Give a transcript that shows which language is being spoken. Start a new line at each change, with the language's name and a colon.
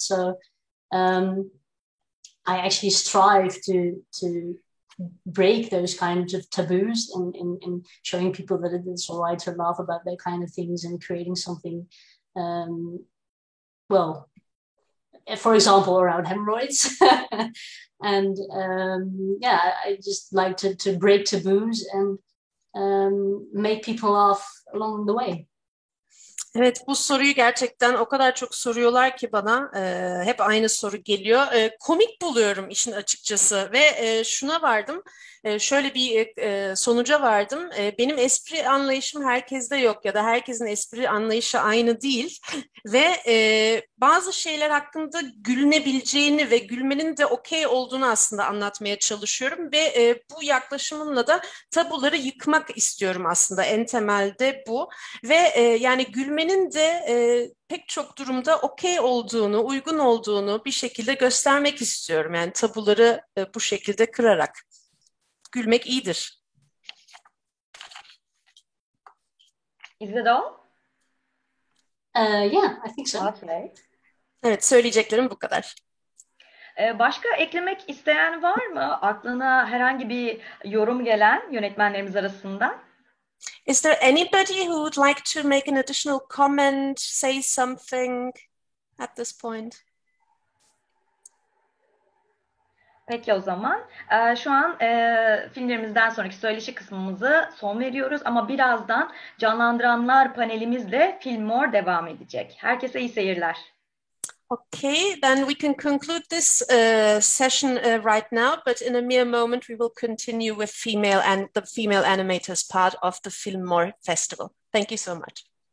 English: So I actually strive to break those kinds of taboos in showing people that it's all right to laugh about that kind of things and creating something, well, for example, around hemorrhoids. And I just like to break taboos and make people laugh along the way.
Turkish: Evet, bu soruyu gerçekten o kadar çok soruyorlar ki bana, hep aynı soru geliyor. Komik buluyorum işin açıkçası ve şuna vardım, şöyle bir sonuca vardım. Benim espri anlayışım herkeste yok ya da herkesin espri anlayışı aynı değil ve bazı şeyler hakkında gülünebileceğini ve gülmenin de okey olduğunu aslında anlatmaya çalışıyorum ve bu yaklaşımımla da tabuları yıkmak istiyorum aslında, en temelde bu ve yani gülmenin de pek çok durumda okey olduğunu, uygun olduğunu bir şekilde göstermek istiyorum. Yani tabuları bu şekilde kırarak. Gülmek iyidir.
English: Is it all? Yeah, I think so. Okay.
Turkish: Evet, söyleyeceklerim bu kadar. Başka eklemek isteyen var mı? Aklına herhangi bir yorum gelen yönetmenlerimiz arasında?
English: Is there anybody who would like to make an additional comment, say something at this point?
Turkish: Peki o zaman. Şu an filmlerimizden sonraki söyleşi kısmımızı son veriyoruz ama birazdan canlandıranlar panelimizle Film More devam edecek. Herkese iyi seyirler.
English: Okay, then we can conclude this session right now, but in a mere moment we will continue with the female animators part of the Film More Festival. Thank you so much.